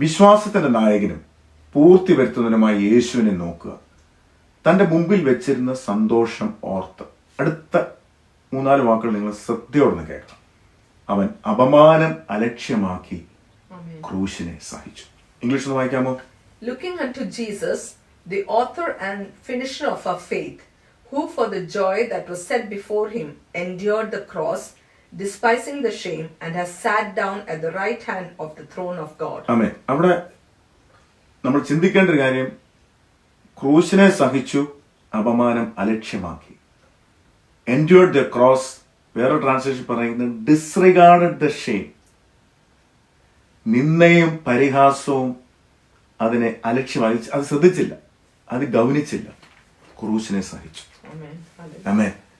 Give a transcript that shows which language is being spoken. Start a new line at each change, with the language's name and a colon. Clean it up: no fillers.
Malayalam: വിശ്വാസത്തിന്റെ നായകനും പൂർത്തി വരുത്തുന്നതിനുമായി യേശുവിനെ നോക്കുക. തൻ്റെ മുമ്പിൽ വെച്ചിരുന്ന സന്തോഷം ഓർത്ത്. അടുത്ത 3-4 വാക്കുകൾ നിങ്ങൾ ശ്രദ്ധയോടെ കേൾക്കണം. അവൻ അപമാനം അലക്ഷ്യമാക്കി ക്രൂശിനെ സഹിച്ചു. ഇംഗ്ലീഷ് ഒന്ന് വായിക്കാമോ?
English: Looking unto Jesus, the author and finisher of our faith, who for the joy that was set before him endured the cross, despising the shame, and has sat down at the right hand of the throne of God.
Malayalam: ആമേൻ. അവിടെ നമ്മൾ ചിന്തിക്കേണ്ട ഒരു കാര്യം, ക്രൂശിനെ സഹിച്ചു, അപമാനം അലക്ഷ്യമാക്കി.
English: endured the cross.
Malayalam: വേറെ translation പറയുന്നത്
English: disregarded the shame.
Malayalam: നിന്ദയും പരിഹാസവും അതിനെ അലക്ഷ്യമായി, അത് ശ്രദ്ധിച്ചില്ല, അത് ഗൗനിച്ചില്ല. ക്രൂശിനെ സഹിച്ചു. ആമേൻ.